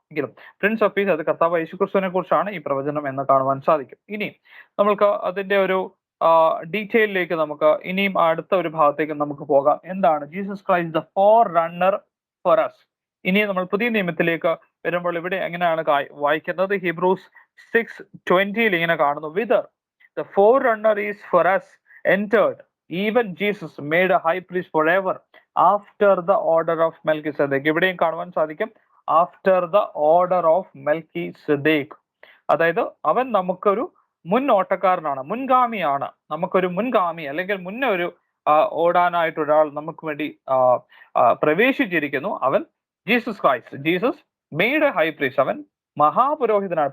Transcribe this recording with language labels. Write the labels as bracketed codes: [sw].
[ml] എങ്കിലും Prince of peace, അത് കർത്താവ് യേശുക്രിസ്തുവിനെ കുറിച്ചാണ് ഈ പ്രവചനം എന്ന് കാണുവാൻ സാധിക്കും. ഇനി നമ്മൾക്ക് അതിന്റെ ഒരു ഡീറ്റെയിലേക്ക് നമുക്ക് ഇനിയും അടുത്ത ഒരു ഭാഗത്തേക്ക് നമുക്ക് പോകാം. എന്താണ് Jesus Christ the four runner for us? ഇനി നമ്മൾ പുതിയ നിയമത്തിലേക്ക് വരുമ്പോൾ ഇവിടെ എങ്ങനെയാണ് വായിക്കുന്നത്? [en] Hebrews 6:20 ഇങ്ങനെ കാണുന്നു, whither the forerunner is for us entered, even Jesus made a high priest forever after the order of Melchizedek. [ml] ഇവിടെയും കാണുവാൻ സാധിക്കും ആഫ്റ്റർ ദ ഓർഡർ ഓഫ് മെൽക്കിസെദേക്ക്. അതായത് അവൻ നമുക്കൊരു മുൻ ഓട്ടക്കാരനാണ്, മുൻഗാമിയാണ്, നമുക്കൊരു മുൻഗാമി അല്ലെങ്കിൽ മുന്നേ ഒരു ഓടാനായിട്ട് ഒരാൾ നമുക്ക് വേണ്ടി പ്രവേശിച്ചിരിക്കുന്നു. അവൻ Jesus Christ. Jesus made A high priest, അവൻ മഹാപുരോഹിതനാണ്.